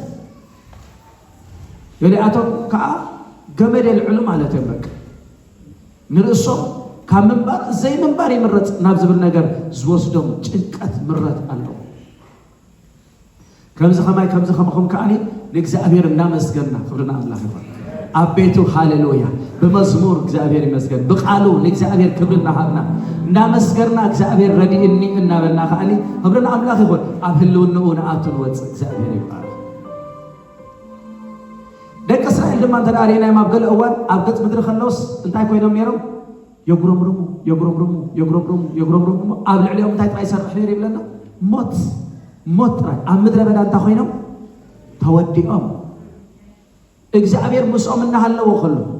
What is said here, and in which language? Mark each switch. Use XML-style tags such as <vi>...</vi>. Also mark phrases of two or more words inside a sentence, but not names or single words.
<ti>ገሊኣቶም ከዓ ገመድ የልዕሉ ማለት እዮም በቃ ንርእሶም ካብ ምንባር ዘይ ምንባር ይምረፅ ናብ ዝብል ነገር ዝወስዶም ጭንቀት ምረት ኣለዎ ከምዚ ኸማይ ከምዚ ኸምኹም ከዓኒ ንእግዚአብሔር እናመስገንና ክብርና ኣምላኽ ይኾን ኣብ ቤቱ ሃሌሉያ በመዝሙር እግዚአብሔር ይመስገን በቃሉ ለእግዚአብሔር ክብር እናሃብና እናመስገርና እግዚአብሔር ረዲእኒ እናበልና ከዓኒ ክብርና ኣምላኽ ይኾን ኣብ ህልውንኡ ንኣቱን ወፅ እግዚአብሔር ይባረክ ደቂ እስራኤል ድማ እንተዳሪና ኣብ ገለ እዋን ኣብ ገጽ ምድሪ ከለውስ እንታይ ኮይኖም ነይሮም የጉረምርሙ ኣብ ልዕሊኦም እንታይ ጥራይ ይሰርሕ ነይሩ ይብለና ሞት ጥራይ ኣብ ምድረ በዳ እንታይ ኮይኖም ተወዲኦም እግዚአብሔር ምስኦም እናሃለዎ ከሎ</ti>